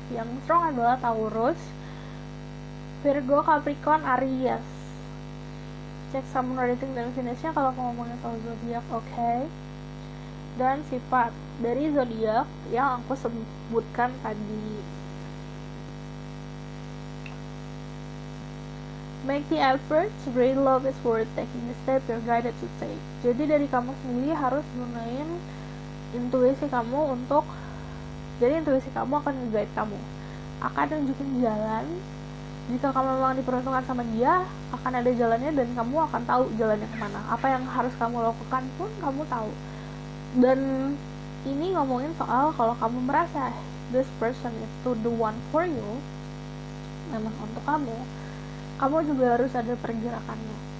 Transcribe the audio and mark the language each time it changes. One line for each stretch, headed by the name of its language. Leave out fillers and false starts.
Indonesian: Yang strong adalah Taurus, Virgo, Capricorn, Aries. Cek Sun, Rising dan Venusnya kalau ngomongin soal zodiak, oke. Dan sifat dari zodiak yang aku sebutkan tadi.
English: Make the effort, real love is worth taking the step you're guided to take.
Indonesian: Jadi dari kamu sendiri harus gunain intuisi kamu untuk, jadi intuisi kamu akan nge-guide kamu, akan tunjukin jalan. Jika kamu memang diperuntukkan sama dia, akan ada jalannya dan kamu akan tahu jalannya kemana. Apa yang harus kamu lakukan pun kamu tahu. Dan ini ngomongin soal kalau kamu merasa
English: this person
Indonesian: itu
English: the one for you,
Indonesian: memang untuk kamu juga harus ada pergerakannya.